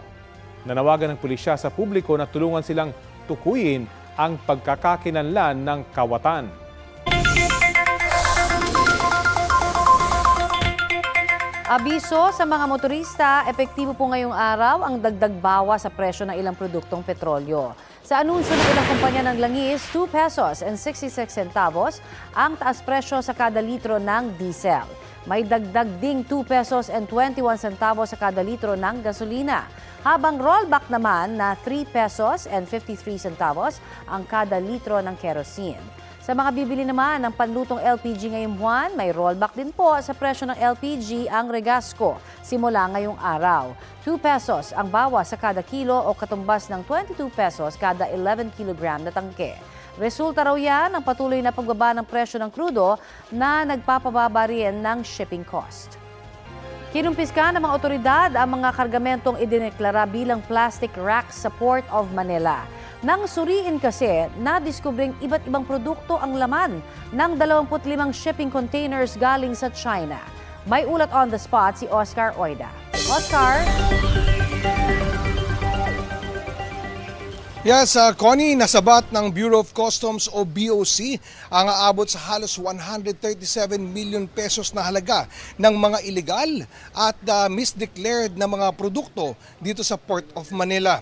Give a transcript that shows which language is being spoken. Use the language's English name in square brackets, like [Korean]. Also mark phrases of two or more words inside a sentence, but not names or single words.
[Filipino] Nanawagan ng pulisya sa publiko na tulungan silang tukuyin ang pagkakakinanlan ng kawatan. Abiso sa mga motorista, epektibo po ngayong araw ang dagdag bawas sa presyo ng ilang produktong petrolyo. Sa anunsyo ng ilang kumpanya ng langis, 2 [English] pesos and 66 centavos [Filipino] ang taas presyo sa kada litro ng diesel. May dagdag ding 2 [English] pesos and 21 centavos [Filipino] sa kada litro ng gasolina. Habang rollback naman na 3 [English] pesos and 53 centavos [Filipino] ang kada litro ng kerosene. Sa mga bibili naman ng panlutong LPG ngayong buwan, may rollback din po sa presyo ng LPG ang Regasco simula ngayong araw. 2 pesos ang bawas sa kada kilo o katumbas ng 22 pesos kada 11 kilogram na tangke. Resulta raw yan ng patuloy na pagbaba ng presyo ng krudo na nagpapababa rin ng shipping cost. Kinumpiska ng mga otoridad ang mga kargamentong idineklara bilang [English] plastic racks [Filipino] sa Port of Manila. Nang suriin kasi, nadiskubring iba't ibang produkto ang laman ng 25 [English] shipping containers [Filipino] galing sa China. May ulat [English] on the spot [Filipino] si Oscar Oida. Oscar? Yes, Connie, nasabat ng Bureau of Customs o BOC ang aabot sa halos 137 [English] million pesos [Filipino] na halaga ng mga illegal at misdeclared na mga produkto dito sa Port of Manila.